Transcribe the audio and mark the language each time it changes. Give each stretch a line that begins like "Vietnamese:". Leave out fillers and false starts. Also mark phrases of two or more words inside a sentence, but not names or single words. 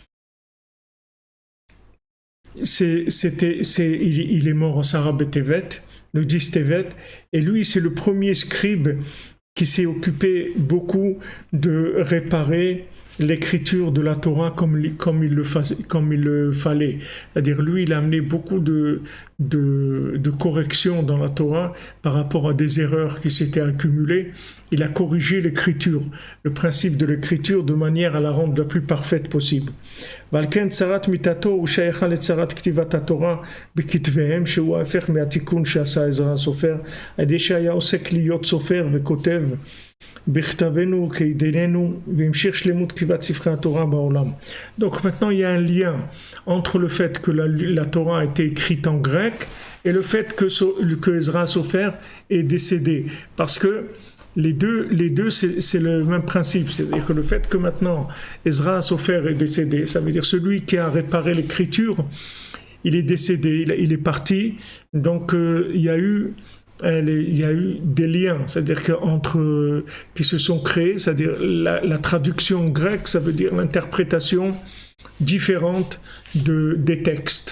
French: il est mort en Sarah Betevet, le 10 Tevet, et lui c'est le premier scribe qui s'est occupé beaucoup de réparer l'écriture de la Torah comme il le fallait. C'est-à-dire lui, il a amené beaucoup de corrections dans la Torah par rapport à des erreurs qui s'étaient accumulées. Il a corrigé l'écriture, le principe de l'écriture, de manière à la rendre la plus parfaite possible.
Hebrew: ולכן צרת מיתתו ושייכה לצרת כתיבת התורה בכתבם שהוא ההפך מהתיקון שעשה עזרא הסופר, על ידי שהיה עוסק להיות סופר וכותב בכתבנו כידננו והמשיך שלמות כתיבת ספרי התורה בעולם.
French: Donc maintenant il y a un lien entre le fait que la Torah a été écrite en grec et le fait que Ezra Sofer est décédé, parce que les deux c'est le même principe, c'est-à-dire que le fait que maintenant Ezra Sofer est décédé, ça veut dire celui qui a réparé l'écriture, il est décédé, il est parti, donc il y a eu des liens, c'est-à-dire qui se sont créés, c'est-à-dire la traduction grecque, ça veut dire l'interprétation différente des textes.